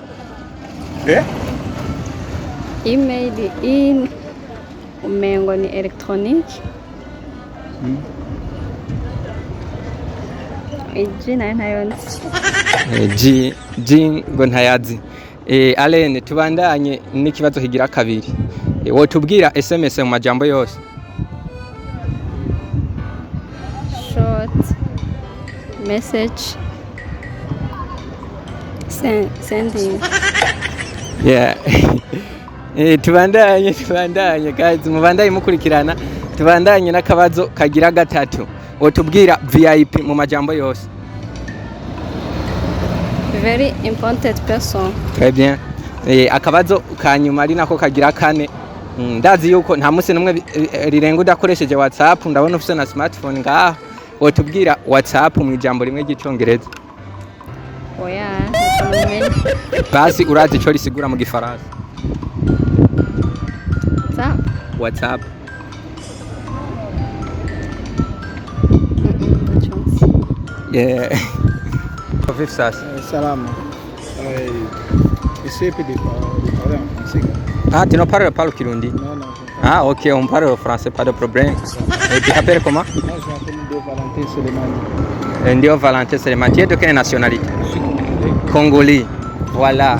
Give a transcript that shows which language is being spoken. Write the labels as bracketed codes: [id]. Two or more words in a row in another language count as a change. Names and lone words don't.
[rn] Email in umengo ni electronic. G nayo G ngo ntayazi. Alene, tubandanye n'ikibazo kigira kabiri. Wotubwira SMS mu majambo yose? [en] Short message sending. Yeah. [rn] Tubandanye guys, mubandanye mukurikirana. Tubandanye n'akabazo kagira gatatu. Wotubwira VIP mu majambo yose? [en] Very important person. [fr] Très bien. [rn] Akabazo kanyuma ari nako kagira kane. Ndazi yuko nta musi numwe rirenga udakoresheje WhatsApp, ndabona ufite na smartphone ngaha. Wotubwira WhatsApp mu ijambo rimwe ry'icongereza? Oya, basi urazi ico risigura mu gifaransa? [en] WhatsApp. Yeah. [rn] Wumvise. [sw] Salama. [fr] Essaye de parler en français. Ah, tu ne parles pas le Kirundi? Non. Ah, ok, on parle le français, pas de problème. Et tu t'appelles comment? Moi, je m'appelle Valentin Selemani. Ndio Valentin Selemani. Tu es de quelle nationalité? Congolais. Voilà.